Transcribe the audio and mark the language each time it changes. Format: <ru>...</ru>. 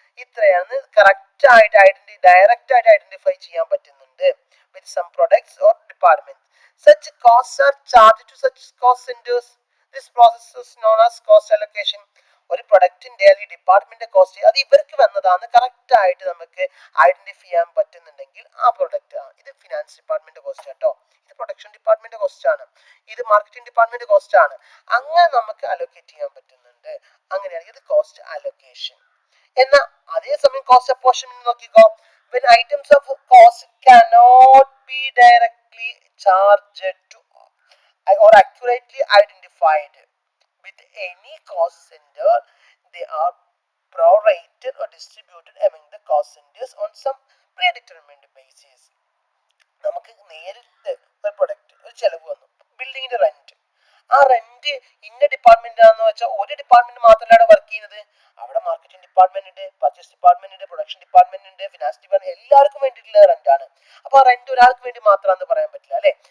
<ml>ഇത്രയാണ് കറക്റ്റ് ആയിട്ട് ഡയറക്റ്റ് ആയിട്ട് ഐഡന്റിഫൈ ചെയ്യാൻ പറ്റുന്നുണ്ട്.</ml> <en>With some products or departments, such costs are charged to such cost centers. This process is known as cost allocation.</en> <ml>ഒരു പ്രൊഡക്റ്റിന്റെ അല്ലെങ്കിൽ department cost അത് ഇവർക്ക് വന്നതാണ് കറക്റ്റ് ആയിട്ട് നമുക്ക് ഐഡന്റിഫൈ ചെയ്യാൻ പറ്റുന്നുണ്ടെങ്കിൽ ആ പ്രൊഡക്റ്റ്, ഇത് ഫിനാൻസ് ഡിപ്പാർട്ട്മെന്റ് കോസ്റ്റ് കേട്ടോ, ഇത് പ്രൊഡക്ഷൻ ഡിപ്പാർട്ട്മെന്റ് കോസ്റ്റ് ആണ്, ഇത് മാർക്കറ്റിംഗ് ഡിപ്പാർട്ട്മെന്റ് കോസ്റ്റ് ആണ്. അങ്ങനെ നമുക്ക് അലോക്കേറ്റ് ചെയ്യാൻ പറ്റുന്നുണ്ട്. അങ്ങനെയാണെങ്കിൽ ഇത് കോസ്റ്റ് അലോക്കേഷൻ. എന്നാൽ അതേസമയം കോസ്റ്റ് അപ്പോർഷൻമെന്റ് നോക്കിക്കോ.</ml> <en>When items of cost cannot be directly charged to or accurately identified with any cost center, they are prorated or distributed among the cost centers on some predetermined basis.</en> <ml>നമുക്ക് നേരിട്ട് ഒരു product, ഒരു ചെലവ് വന്നു, ബിൽഡിങ്ങിന്റെ rent. ആ rent ഇന്ന department ആണെന്ന് വെച്ചാൽ ഒരു ഡിപ്പാർട്ട്മെന്റ് മാത്രമല്ല വർക്ക് ചെയ്യുന്നത്. അവിടെ മാർക്കറ്റിംഗ് ഡിപ്പാർട്ട്മെന്റ് ഉണ്ട്, പർച്ചേസ് ഡിപ്പാർട്ട്മെന്റ് ഉണ്ട്, പ്രൊഡക്ഷൻ ഡിപ്പാർട്ട്മെന്റ് ഉണ്ട്, ഫിനാൻസ് ഡിപ്പാർട്ട്മെന്റ്, എല്ലാവർക്കും വേണ്ടിയിട്ടുള്ള റെന്റ് ആണ്. അപ്പൊ ആ റെന്റ് ഒരാൾക്ക് വേണ്ടി മാത്രമാണെന്ന് പറയാൻ പറ്റില്ല അല്ലെ?</ml>